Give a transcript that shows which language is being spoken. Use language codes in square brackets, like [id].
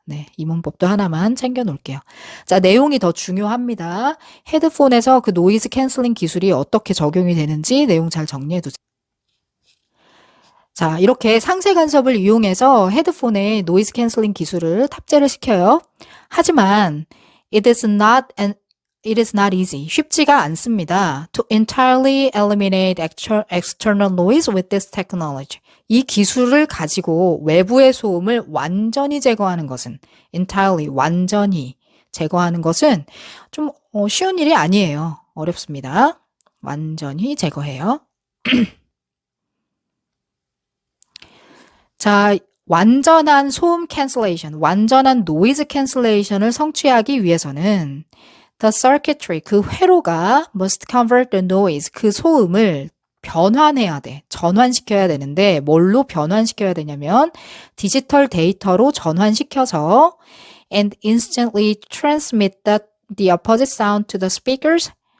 [ko] 네, 이 문법도 하나만 챙겨 놓을게요. 자, 내용이 더 중요합니다. 헤드폰에서 그 노이즈 캔슬링 기술이 어떻게 적용이 되는지 내용 잘 정리해 두세요. 자, 이렇게 상세 간섭을 이용해서 헤드폰에 노이즈 캔슬링 기술을 탑재를 시켜요. 하지만 [en] it is not easy. [ko] 쉽지가 않습니다. [en] To entirely eliminate external noise with this technology. [ko] 이 기술을 가지고 외부의 소음을 완전히 제거하는 것은 entirely, 완전히 제거하는 것은 좀 쉬운 일이 아니에요. 어렵습니다. 완전히 제거해요. 자, 완전한 소음 캔슬레이션, 완전한 노이즈 캔슬레이션을 성취하기 위해서는 [en] the circuitry, [ko] 그 회로가 [en] must convert the noise, [ko] 그 소음을 변환해야 돼. 전환시켜야 되는데 뭘로 변환시켜야 되냐면 디지털 데이터로 전환시켜서 [en] and instantly transmit the opposite sound to the speakers.